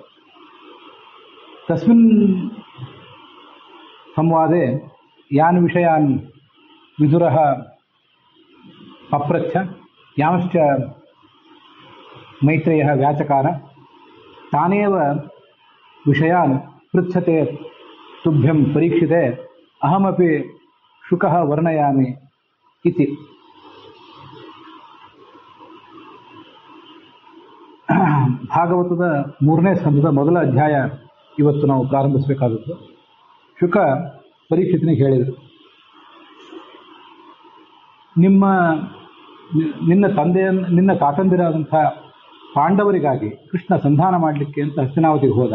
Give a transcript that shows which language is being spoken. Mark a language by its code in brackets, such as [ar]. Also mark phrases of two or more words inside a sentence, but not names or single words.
[sa] ತಸ್ಮಿನ್ ಸಂವಾದೆ ಯಾನ್ ವಿಷಯಾನ್ ವಿದುರಃ ಪಪ್ರಚ್ಛ ಯಾಂಶ್ಚ ಮೈತ್ರೇಯಃ ವ್ಯಾಚಕಾರ ತಾನೇವ ವಿಷಯಾನ್ ಪೃಚ್ಛತೆ ತುಭ್ಯಂ ಪರೀಕ್ಷಿತೆ ಅಹಮಪಿ ಶುಕಃ ವರ್ಣಯಾಮಿ ಇತಿ. [kn] ಭಾಗವತದ 3ನೇ ಸ್ಕಂದದ ಮೊದಲ ಅಧ್ಯಾಯ ಇವತ್ತು ನಾವು ಪ್ರಾರಂಭಿಸಬೇಕಾದದ್ದು. ಶುಕ ಪರೀಕ್ಷಿತನಿಗೆ ಹೇಳಿದರು, ನಿನ್ನ ತಾತಂದಿರಾದಂಥ ಪಾಂಡವರಿಗಾಗಿ ಕೃಷ್ಣ ಸಂಧಾನ ಮಾಡಲಿಕ್ಕೆ ಅಂತ ಹಸ್ತಿನಾವತಿಗೆ ಹೋದ.